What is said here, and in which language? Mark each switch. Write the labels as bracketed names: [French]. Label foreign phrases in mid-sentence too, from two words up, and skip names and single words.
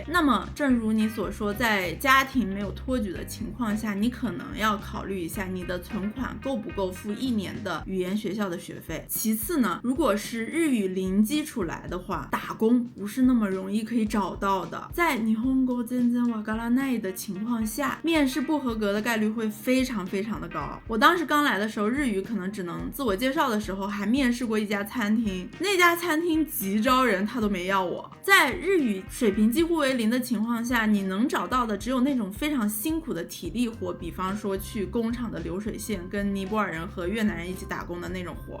[Chinese] 那么正如你所说，在家庭没有托举的情况下，你可能要考虑一下你的存款够不够付1年的语言学校的学费。其次呢，如果是日语零基础来的话，打工不是那么容易可以找到的。在 [Japanese] 日本語全然わからない [Chinese] 的情况下，面试不合格的概率会非常非常的高。我当时刚来的时候，日语可能只能自我介绍的时候还面试过一家餐厅，那家餐厅急招人，他都没要我。在日语水平几乎为零的情况下，你能找到的只有那种非常辛苦的体力活，比方说去工厂的流水线跟尼泊尔人和越南人一起打工的那种活。